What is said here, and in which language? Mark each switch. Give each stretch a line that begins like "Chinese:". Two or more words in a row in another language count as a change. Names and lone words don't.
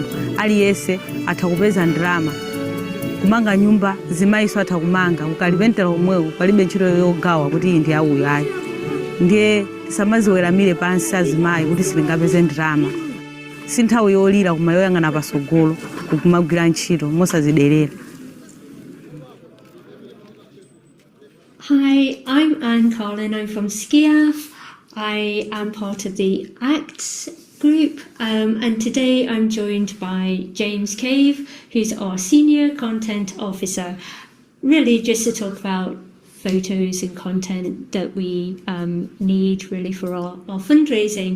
Nyanja: aliyense atha kupeza ndalama. kumanga nyumba zimayiso atha kumanga, ukalipentera omwewo palibe ntchito yogawa kuti iyi ndi ya uyu ayi. ndiye tisamaziweramire pansi azimayi kuti sitingapeze ndalama. si nthawi yolira koma yoyang'ana patsogolo kumagwira ntchito mosaziderera.
English: Hi, I'm Anne Collin. I'm from SCIAF. I am part of the ACT group, and today I'm joined by James Cave, who's our Senior Content Officer, really just to talk about photos and content that we need really for our fundraising.